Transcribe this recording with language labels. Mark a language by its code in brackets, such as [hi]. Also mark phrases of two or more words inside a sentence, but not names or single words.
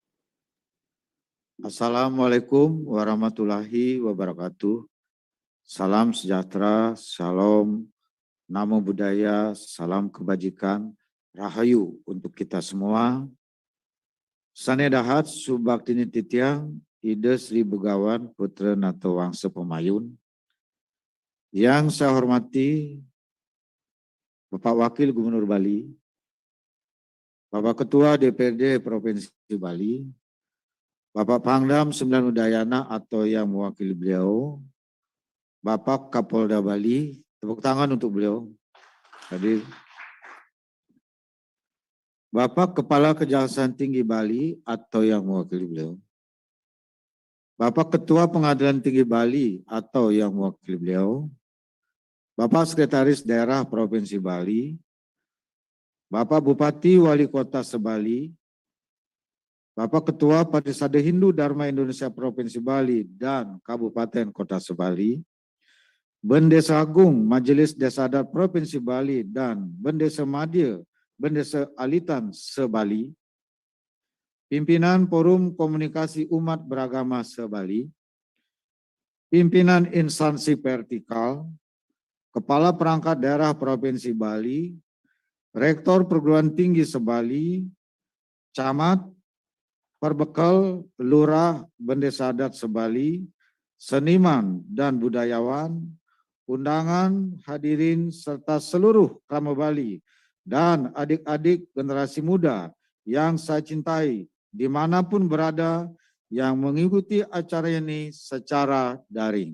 [ar] السلام عليكم ورحمة الله وبركاته. [id] Salam sejahtera, salam [pi] namo buddhaya, [id] salam kebajikan, rahayu untuk kita semua. [ban] Sanedahat Subaktini Titiang, Ide Sri Begawan Putra Nato Wangsa Pemayun. [id] Yang saya hormati Bapak Wakil Gubernur Bali, Bapak Ketua DPRD Provinsi Bali, Bapak Pangdam Sembilan Udayana atau yang mewakili beliau, Bapak Kapolda Bali, tepuk tangan untuk beliau hadir. Bapak Kepala Kejaksaan Tinggi Bali atau yang mewakili beliau, Bapak Ketua Pengadilan Tinggi Bali atau yang mewakili beliau, Bapak Sekretaris Daerah Provinsi Bali, Bapak Bupati Wali Kota Sebali, Bapak Ketua Parisade Hindu Dharma Indonesia Provinsi Bali dan Kabupaten Kota Sebali, Bendesa Agung Majelis Desa Adat Provinsi Bali dan Bendesa Madya, Bendesa Alitan Sebali, Pimpinan Forum Komunikasi Umat Beragama Sebali, Pimpinan Instansi Vertikal, Kepala Perangkat Daerah Provinsi Bali, Rektor Perguruan Tinggi Sebali, Camat, Perbekal, Lurah, Bendesa Adat Sebali, seniman dan budayawan, undangan, hadirin, serta seluruh kerama Bali dan adik-adik generasi muda yang saya cintai dimanapun berada yang mengikuti acara ini secara daring.